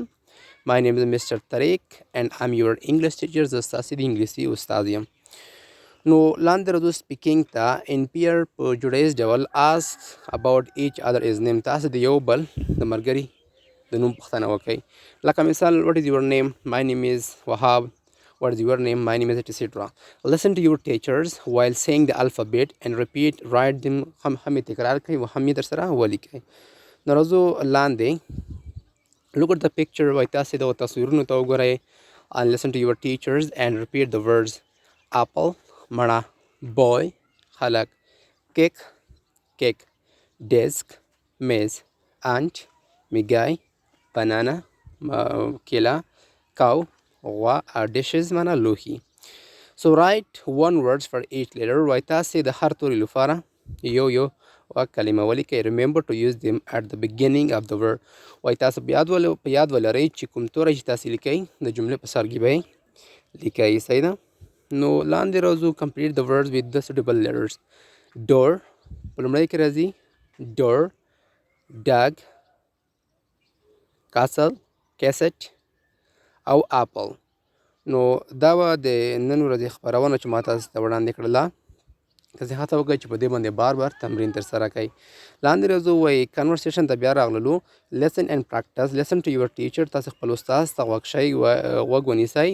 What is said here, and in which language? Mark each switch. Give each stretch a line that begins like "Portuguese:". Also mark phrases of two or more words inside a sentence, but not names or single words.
English: My name is Mr Tariq and I am your English teacher,
Pashto: زه ستاسې د انګلیسي استاد یم. نو لاندې راځو سپیکینګ ته.
English: In pair
Pashto: په جوړیز ډول
English: ask about each other's name,
Pashto: تاسې د یو بل د ملګري د نوم پوښتنه وکئ. لکه مثال
English: What is your name? My name is Wahab. What is your name? My name is etcetera. Listen to your teachers while saying the alphabet and repeat write them,
Pashto: هم یې تکرار کړئ او هم یې درسره ولیکئ. نو راځو لاندې
English: look at the picture
Pashto: وایي تاسې دغو تصویرونو ته وګورئ.
English: and listen to your teachers and repeat the words apple مڼه، boy هلک، کیک کیک، ډیسک میز، انټ میږی، بنانا کیله، کاو غوا، ډیشز
Pashto: معنا لوښي.
English: so write one words for each letter
Pashto: وایي تاسې د هر توري لپاره یو کلمه ولیکئ.
English: remember to use them at the beginning of the word
Pashto: وایي تاسې په یاد ولرئ چې کوم توری چې تاسې لیکئ د جملې په سر کې به یې لیکئ. صحیح ده؟ نو لاندې راځو
English: complete the words with the suitable letters. door
Pashto: په لومړی کې راځي
English: door، dog، castle، cassette او apple.
Pashto: نو دا به د نن ورځې خپرونه چې ما تاسو ته وړاندې کړله، تاسې هڅه وکړئ چې په دې باندې بار تمرین ترسره کړئ. لاندې راځو وایي کنورسیشن ته بیا راغللو.
English: Listen and practice. Listen to your teacher,
Pashto: تاسې خپل استاد ته غوږ ونیسئ.